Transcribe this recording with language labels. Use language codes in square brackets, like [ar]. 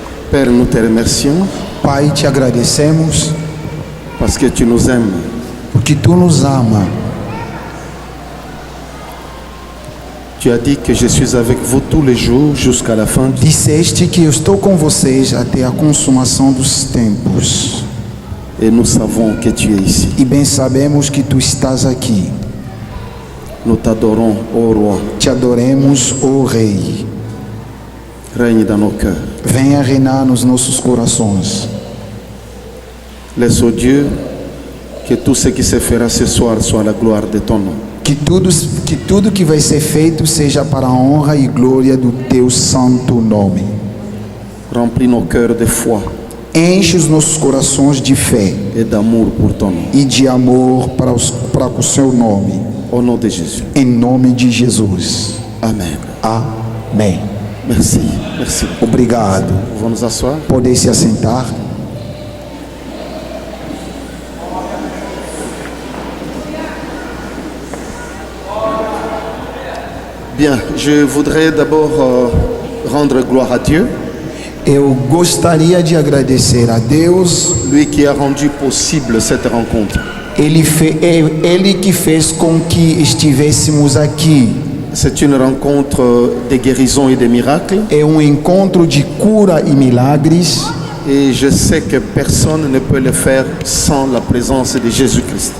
[fr] Père, nous te remercions [pt] Pai, te agradecemos [fr] parce que tu nous aimes. [pt] porque tu nos ama. [fr] Tu as dit que je suis avec vous tous les jours jusqu'à la fin. [pt] Disseste que eu estou com vocês até a consumação dos tempos. [fr] Et nous savons que tu es ici. [pt] E bem sabemos que tu estás aqui. [fr] Nous t'adorons, ô Roi. [pt] Te adoremos, ó Rei. [fr] Règne dans nos cœurs. [pt] Venha reinar nos nossos corações. [fr] Laisse, ô Dieu, que tout ce qui se fera ce soir soit la gloire de ton nom. [pt] Que tudo que vai ser feito seja para a honra e glória do teu santo nome. [fr] Remplis nos cœurs de foi [pt] Enche os nossos corações de fé [fr] et d'amour pour ton nom. [pt] e de amor para o seu nome. [fr] Au nom de Jésus. [pt] Em nome de Jesus. [fr] Amen. [pt] Amém. [fr] Merci. Merci. [pt] Obrigado. Vamos [fr] nous asseoir. [pt] Poder se assentar. [fr] Bien, je voudrais d'abord rendre gloire à Dieu, [pt] Eu gostaria de agradecer a Deus, [fr] lui qui a rendu possible cette rencontre. [pt] Ele que fez com que estivéssemos aqui. [fr] C'est une rencontre de guérison et de miracles. [pt] É encontro de cura e milagres. [fr] Et je sais que personne ne peut le faire sans la présence de Jésus-Christ.